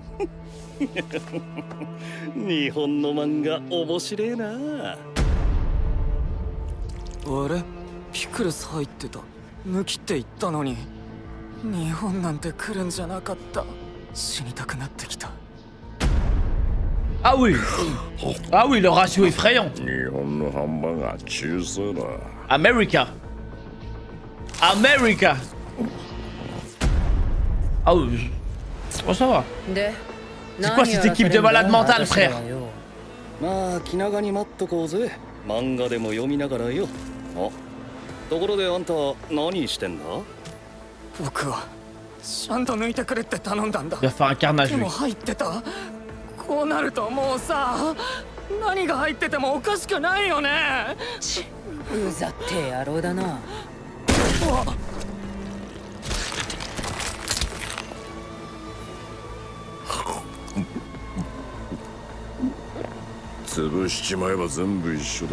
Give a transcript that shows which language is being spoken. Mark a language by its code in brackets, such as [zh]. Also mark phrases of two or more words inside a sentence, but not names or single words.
[ja] 日本の漫画面白えな。あれピクルス入ってた。抜きって言ったのに。日本なんて来るんじゃなかった。死にたくなってきた。 [fr] Ah oui. Ah oui, le ratio effrayant. [ja] 日本のハンバーガー小さいな。 America. America. [fr] Ah oui. Oh, ça va. [ja] で、 [fr] C'est quoi cette équipe de malades mentales, frère? [ja] まあ気長に待っとこうぜ。漫画でも読みながらよ。あ、ところであんた何してんだ？僕はちゃんと抜いてくれって頼んだんだ。 [fr] Il va faire un carnage, [ja] でも [fr] lui. [ja] 入ってた。こうなるともうさ、何が入っててもおかしくないよね。うざって野郎だな。潰しちまえば全部一緒だ。